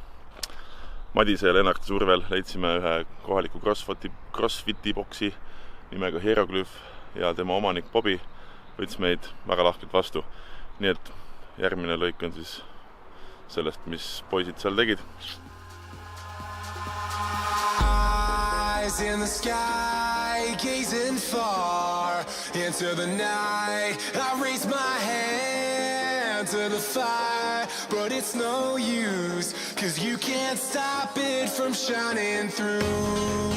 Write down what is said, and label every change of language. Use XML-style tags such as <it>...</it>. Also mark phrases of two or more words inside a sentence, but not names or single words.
<et>Madise ja Lennarti survel leidsime ühe kohaliku crossfiti boksi, nimega Hieroglyph ja tema omanik Bobby võttis meid väga lahkelt vastu. Nii et järgmine lõik on siis sellest, mis poisid seal tegid.</et> <en>Eyes in the sky, gazing far into the night. I raise my hand to the fire, but it's no use, 'cause you can't stop it from shining through.</en>